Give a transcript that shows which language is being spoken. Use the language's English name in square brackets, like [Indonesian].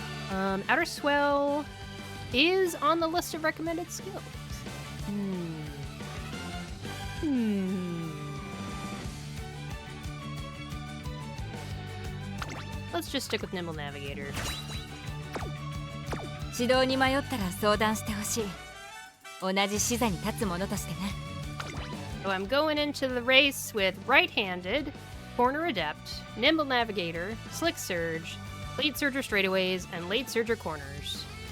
[English] Outer Swell is on the list of recommended skills. Let's just stick with Nimble Navigator. [Japanese] 指導に迷ったら相談してほしい。同じ視座に立つ者としてね。 [English] So I'm going into the race with Right-Handed, Corner Adept, Nimble Navigator, Slick Surge, Late Surger Straightaways, and Late Surger Corners.